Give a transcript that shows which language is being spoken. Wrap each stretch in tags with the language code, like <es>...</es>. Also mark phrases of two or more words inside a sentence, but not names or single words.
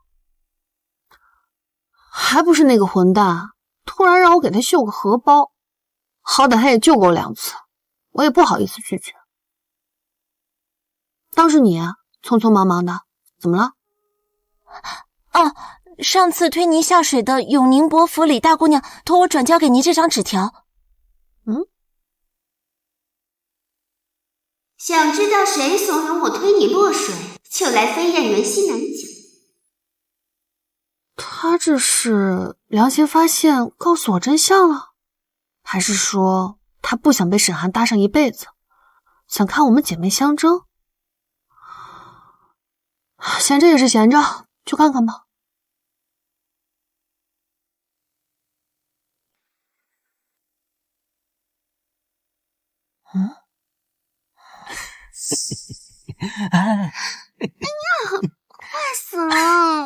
<zh>還不是那個混蛋，突然讓我給他繡個荷包，好歹他也救過我2次，我也不好意思拒絕。當是你匆匆忙忙的，怎麼了？哦，上次推您下水的永寧伯府李大姑娘托我轉交給您這張紙條。想知道誰慫恿我推你落水，就來飛燕園西南講。他這是良心發現告訴我真相了，還是說他不想被沈寒搭上一輩子，想看我們姐妹相爭？閒着也是閒着，去看看吧。哎呀，快死了！</zh>